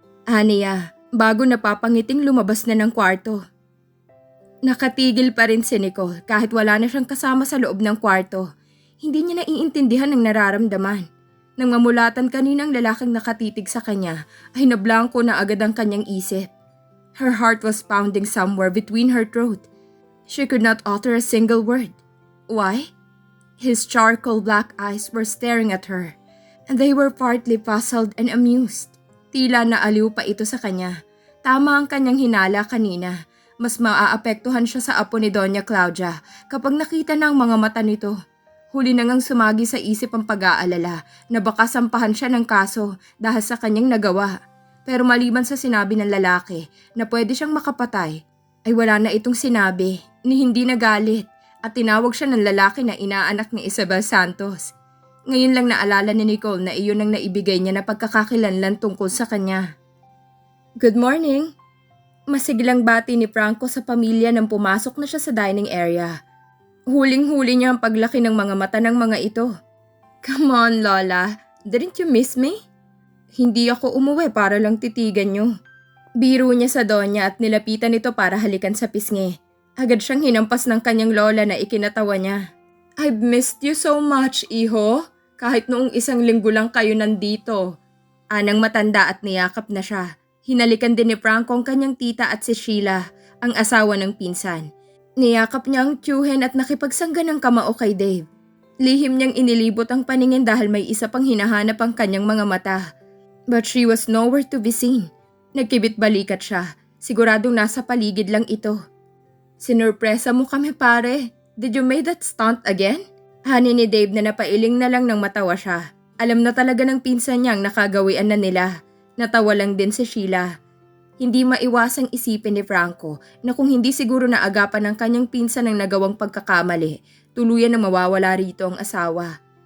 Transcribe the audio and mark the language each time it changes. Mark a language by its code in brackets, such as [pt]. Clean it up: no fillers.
[tl] Aniya, bago napapangiting lumabas na ng kwarto. Nakatigil pa rin si Nicole kahit wala na siyang kasama sa loob ng kwarto. Hindi niya naiintindihan ang nararamdaman. Nang mamulatan kaninang lalaking nakatitig sa kanya ay nablangko na agad ang kanyang isip. [en] Her heart was pounding somewhere between her throat. She could not utter a single word. Why? His charcoal black eyes were staring at her, and they were partly puzzled and amused. [tl] Tila naaliw pa ito sa kanya. Tama ang kanyang hinala kanina. Mas maaapektuhan siya sa apo ni Doña Claudia kapag nakita na ang mga mata nito. Huli na ngang sumagi sa isip ang pag-aalala na baka sampahan siya ng kaso dahil sa kanyang nagawa. Pero maliban sa sinabi ng lalaki na pwede siyang makapatay, ay wala na itong sinabi ni hindi nagalit at tinawag siya ng lalaki na inaanak ni Isabel Santos. Ngayon lang naalala ni Nicole na iyon ang naibigay niya na pagkakakilanlan tungkol sa kanya. [en] Good morning! [tl] Masiglang bati ni Franco sa pamilya nang pumasok na siya sa dining area. Huling-huli niya ang paglaki ng mga mata ng mga ito. [en] Come on, Lola. Didn't you miss me? [tl] Hindi ako umuwi para lang titigan niyo. Biro niya sa Donya at nilapitan ito para halikan sa pisngi. Agad siyang hinampas ng kanyang lola na ikinatawa niya. [en] I've missed you so much, iho. [tl] Kahit noong 1 linggo lang kayo nandito. Anang matanda at niyakap na siya. Hinalikan din ni Franco ang kanyang tita at si Sheila, ang asawa ng pinsan. Niyakap niya ang tiyuhin at nakipagsangga ng kamao kay Dave. Lihim niyang inilibot ang paningin dahil may isa pang hinahanap ang kanyang mga mata. [en] But she was nowhere to be seen. [tl] Nagkibit-balikat siya. Siguradong nasa paligid lang ito. Sinurpresa mo kami pare. [en] Did you make that stunt again? [tl] Hani ni Dave na napailing na lang nang matawa siya. Alam na talaga ng pinsan niyang nakagawian na nila. Natawa lang din si Sheila. Hindi maiwasang isipin ni Franco na kung hindi siguro naagapan ng kanyang pinsan ang nagawang pagkakamali, tuluyan na mawawala rito ang asawa.